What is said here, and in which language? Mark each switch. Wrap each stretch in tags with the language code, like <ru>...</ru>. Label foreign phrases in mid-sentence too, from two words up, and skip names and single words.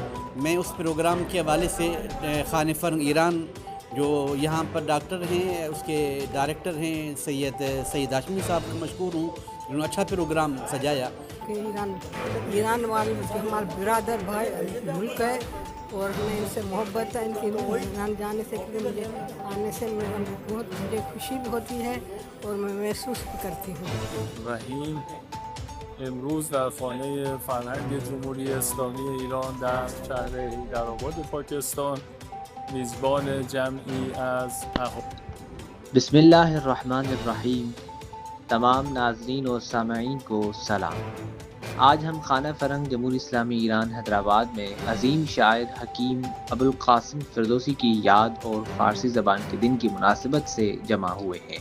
<ur>میں اس پروگرام کے حوالے سے خانے فرم ایران جو یہاں پر ڈاکٹر ہیں، اس کے ڈائریکٹر ہیں سید ہاشمی صاحب کا مشکور ہوں، جنہوں نے اچھا پروگرام سجایا. ایران والے جو ہمارے برادر بھائی ملک ہے اور ہمیں ان سے محبت ہے. ان کے ایران جانے سے مجھے آنے سے مجھے خوشی بھی ہوتی ہے اور میں محسوس بھی کرتی ہوں.</ur> <fa>रहीम امروز در خانه فرهنگ جمهوری اسلامی ایران در شهر حیدرآباد پاکستان میزبان جمعی از</fa> <ur>بسم اللہ الرحمن الرحیم۔ تمام ناظرین و سامعین کو سلام۔ آج ہم خانہ فرنگ جمہوری اسلامی ایران حیدرآباد میں عظیم شاعر حکیم ابوالقاسم فردوسی کی یاد اور فارسی زبان کے دن کی مناسبت سے جمع ہوئے ہیں۔</ur>